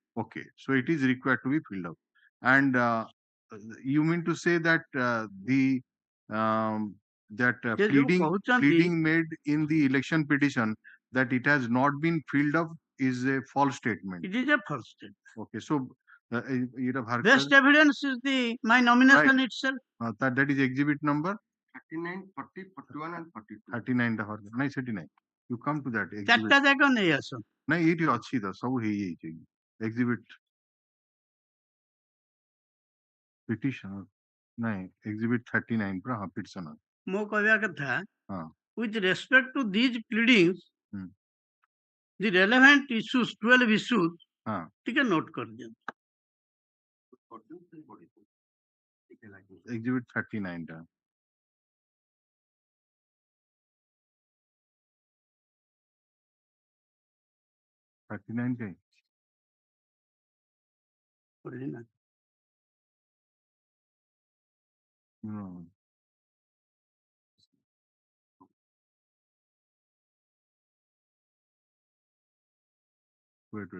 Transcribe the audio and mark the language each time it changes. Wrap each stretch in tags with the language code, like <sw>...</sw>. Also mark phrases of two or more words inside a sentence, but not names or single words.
<en>Okay, so it is required to be filled up. And you mean to say that pleading made in the election petition that it has not been filled up is a false statement. It is a false statement. Okay, so Best evidence is my nomination itself. That is exhibit number 39, 40, 41 and 42.</en> <or>39 ଟା ନାଇଁ ସେଠି ନାଇଁ</or> <en>you come to that exhibit</en> <or>ଚାରିଟା ଯାକ ନେଇ ଆସ ନାଇଁ ଏଇଠି ଅଛି ତ ସବୁ ହେଇଯାଇଛି</or> <en>exhibit petitioner</en> <or>ନାଇଁ exhibit 39 ପୁରା petitioner ମୁଁ କହିବା କଥା</or> <en>with respect to these pleadings the relevant issues 12 issues</en> <or>ଟିକେ note କରିଦିଅନ୍ତୁ exhibit 39 ଟା $39K.</or> <en>No. Wait.</en>